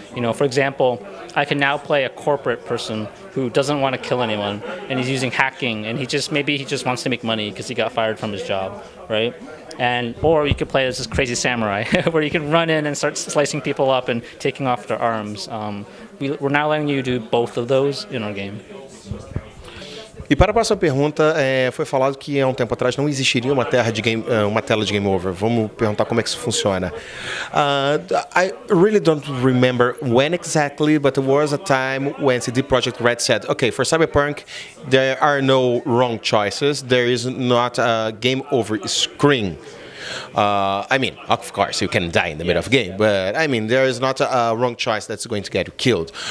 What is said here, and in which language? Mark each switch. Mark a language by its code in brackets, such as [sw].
[en] You know, for example, I can now play a corporate person who doesn't want to kill anyone, and he's using hacking, and maybe he just wants to make money because he got fired from his job, right? Or you could play as this crazy samurai, where you can run in and start slicing people up and taking off their arms. We're now letting you do both of those in our game. [pt] E para a próxima pergunta, foi falado que há um tempo atrás não existiria uma tela de game over. Vamos perguntar como é que isso funciona. [en] I really don't remember when exactly, but there was a time when CD Projekt Red said, okay, for Cyberpunk, there are no wrong choices. There is not a game over screen. I mean, of course, you can die in the middle of the game, but I mean, there is not a wrong choice that's going to get you killed.